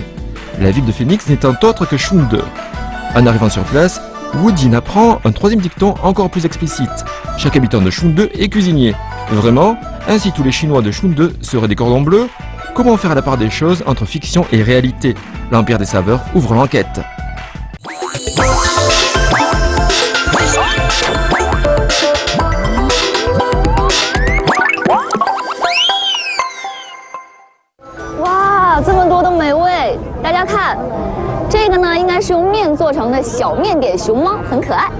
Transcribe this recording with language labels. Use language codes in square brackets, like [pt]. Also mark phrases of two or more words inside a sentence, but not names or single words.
[fr] La ville de Phoenix n'étant autre que Shunde. En arrivant sur place, Woodin apprend un troisième dicton encore plus explicite. Chaque habitant de Shunde est cuisinier. Vraiment, ainsi tous les Chinois de Shunde seraient des cordons bleus? Comment faire la part des choses entre fiction et réalité? L'Empire des saveurs ouvre l'enquête. [zh] Wow, 这么多的美味，大家看，这个呢应该是用面做成的小面点熊猫，很可爱。